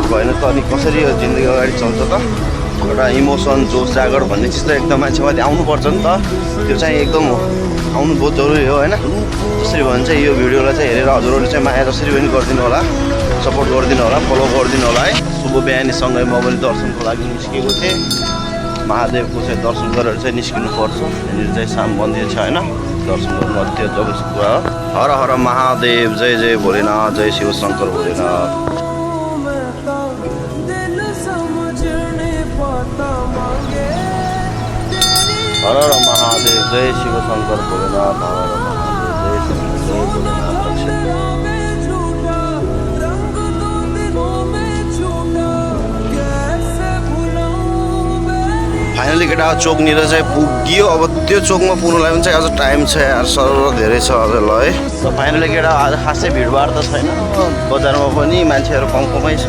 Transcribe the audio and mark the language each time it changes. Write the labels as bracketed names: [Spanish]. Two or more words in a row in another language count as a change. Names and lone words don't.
[Nepali] भएन त अनि कसरी यो जिन्दगी अगाडि चल्छ त एउटा इमोसन जोस जागर भन्ने चिज त एकदम मान्छेमाथि आउनुपर्छ नि त त्यो चाहिँ एकदम आउनु बहुत जरुरी हो होइन जसरी भन्छ यो भिडियोलाई चाहिँ हेरेर हजुरहरूले चाहिँ माया जसरी पनि गरिदिनु होला सपोर्ट गरिदिनु होला फलो गरिदिनु होला है शुभ बिहानीसँगै म पनि दर्शनको लागि निस्केको थिएँ महादेवको चाहिँ दर्शन गरेर चाहिँ निस्किनुपर्छ। यहाँनिर चाहिँ साम मन्दिर छ होइन, दर्शन गर्नु त्यो जब कुरा हो। हर हर महादेव, जय जय भोलेनाथ, जय शिव शङ्कर भोलेनाथ। हर हर महादेव, जय शिव शङ्कर भोलेनाथ, हर हर महादेव, जय शिव जय भोलेनाथ। फाइनली केटा चोकनिर चाहिँ पुग्यो। अब त्यो चोकमा पुग्नुलाई पनि चाहिँ अझ टाइम छ यार, सरर धेरै छ अझ ल है। त फाइनली केटा आज खासै भिडभाड त छैन, बजारमा पनि मान्छेहरू कमै छ।